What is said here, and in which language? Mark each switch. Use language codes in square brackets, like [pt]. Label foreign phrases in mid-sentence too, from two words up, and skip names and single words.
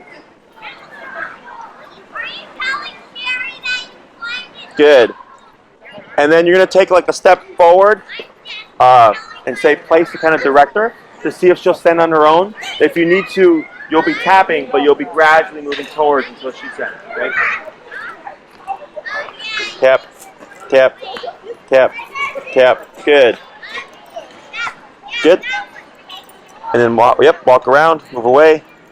[en] Good. And then you're going to take like a step forward and say place to kind of direct her to see if she'll stand on her own. If you need to, you'll be tapping, but you'll be gradually moving towards until she sends. Okay? Tap, tap, tap, tap. Good. Good. And then walk, walk around, move away.